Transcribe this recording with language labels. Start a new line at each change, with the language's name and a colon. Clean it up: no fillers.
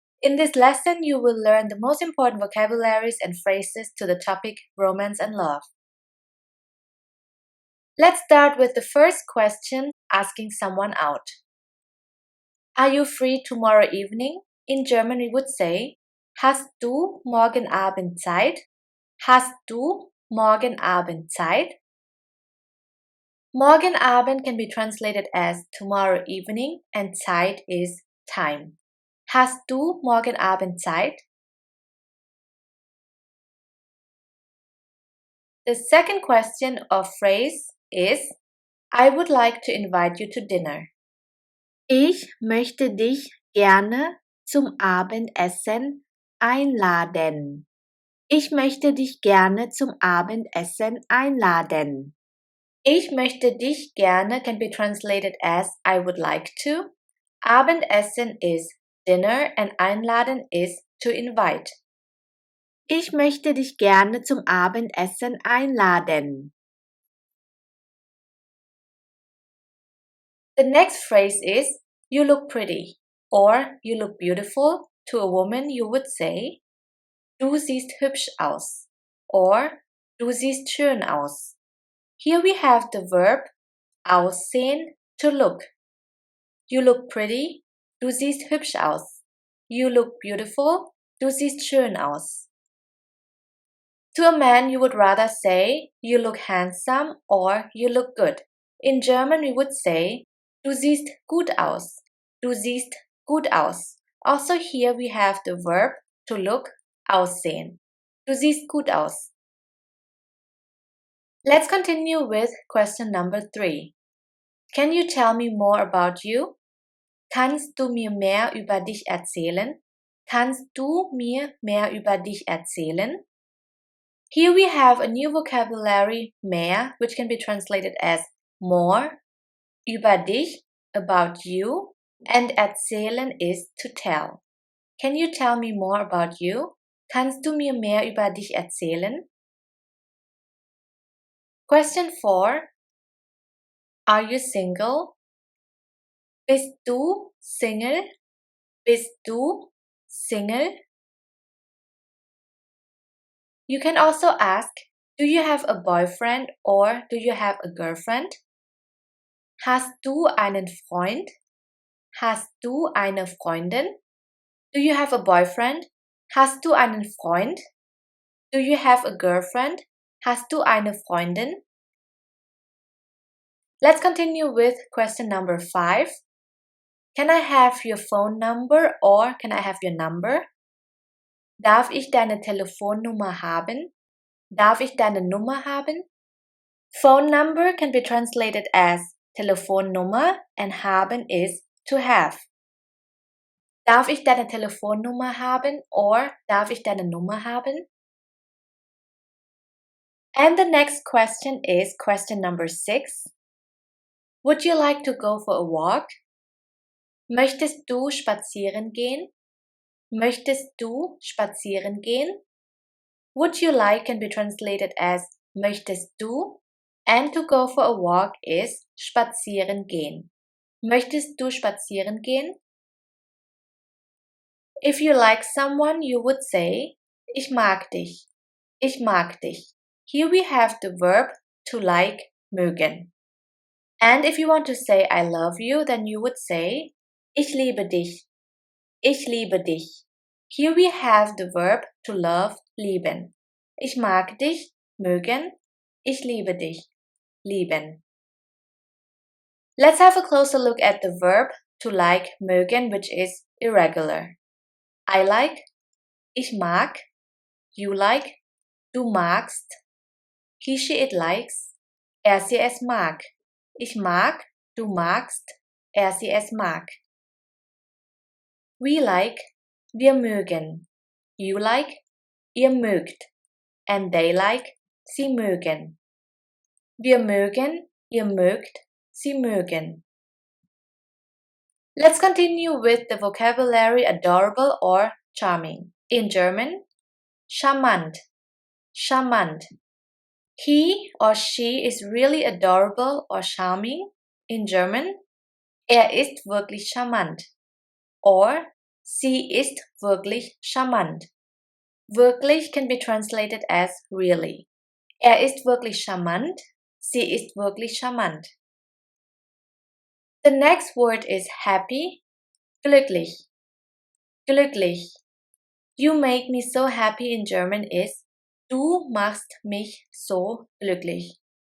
English: In this lesson, you will learn the most important vocabularies and phrases to the topic romance and love. Let's start with the first question, asking someone out. Are you free tomorrow evening? In German, we would say,
German: Hast du morgen Abend Zeit? Hast du morgen Abend Zeit? Morgen Abend
English: can be translated as tomorrow evening and Zeit is time.
German: Hast du morgen Abend Zeit?
English: The second question or phrase is I would like to invite you to dinner.
German: Ich möchte dich gerne zum Abendessen einladen. Ich möchte dich gerne zum Abendessen einladen. Ich möchte dich gerne
English: can be translated as I would like to. Abendessen is dinner and einladen is to invite.
German: Ich möchte dich gerne zum Abendessen einladen.
English: The next phrase is you look pretty or you look beautiful. To a woman you would say
German: Du siehst hübsch aus or Du siehst schön aus.
English: Here we have the verb aussehen, to look. You look pretty,
German: du siehst hübsch aus.
English: You look beautiful,
German: du siehst schön aus.
English: To a man you would rather say you look handsome or you look good. In German we would say
German: Du siehst gut aus. Du siehst gut aus.
English: Also here we have the verb to look, aussehen.
German: Du siehst gut aus.
English: Let's continue with question number 3. Can you tell me more about you?
German: Kannst du mir mehr über dich erzählen? Kannst du mir mehr über dich erzählen?
English: Here we have a new vocabulary, mehr, which can be translated as more, über dich, about you, and erzählen is to tell. Can you tell me more about you?
German: Kannst du mir mehr über dich erzählen?
English: Question 4. Are you single?
German: Bist du Single? Bist du Single?
English: You can also ask, do you have a boyfriend or do you have a girlfriend?
German: Hast du einen Freund? Hast du eine Freundin?
English: Do you have a boyfriend?
German: Hast du einen Freund?
English: Do you have a girlfriend?
German: Hast du eine Freundin?
English: Let's continue with question number 5. Can I have your phone number or can I have your number?
German: Darf ich deine Telefonnummer haben? Darf ich deine Nummer haben?
English: Phone number can be translated as Telefonnummer and haben is to have.
German: Darf ich deine Telefonnummer haben or darf ich deine Nummer haben?
English: And the next question is question number 6. Would you like to go for a walk?
German: Möchtest du spazieren gehen? Möchtest du spazieren gehen?
English: Would you like can be translated as
German: möchtest du
English: and to go for a walk is
German: spazieren gehen. Möchtest du spazieren gehen?
English: If you like someone, you would say
German: ich mag dich. Ich mag dich.
English: Here we have the verb to like, mögen. And if you want to say I love you, then you would say
German: ich liebe dich. Ich liebe dich.
English: Here we have the verb to love, lieben.
German: Ich mag dich, mögen. Ich liebe dich, lieben.
English: Let's have a closer look at the verb to like, mögen, which is irregular. I like,
German: ich mag.
English: You like,
German: du magst.
English: He, she, it likes.
German: Er, sie, es mag. Ich mag, du magst. Er, sie, es mag.
English: We like,
German: wir mögen.
English: You like,
German: ihr mögt.
English: And they like, sie mögen.
German: Wir mögen, ihr mögt, sie mögen.
English: Let's continue with the vocabulary adorable or charming. In German, charmant. Charmant. He or she is really adorable or charming. In German,
German: ist wirklich charmant. Or, sie ist wirklich charmant.
English: Wirklich can be translated as really.
German: Ist wirklich charmant. Sie ist wirklich charmant.
English: The next word is happy. Glücklich. Glücklich. You make me so happy in German is
German: du machst mich so glücklich.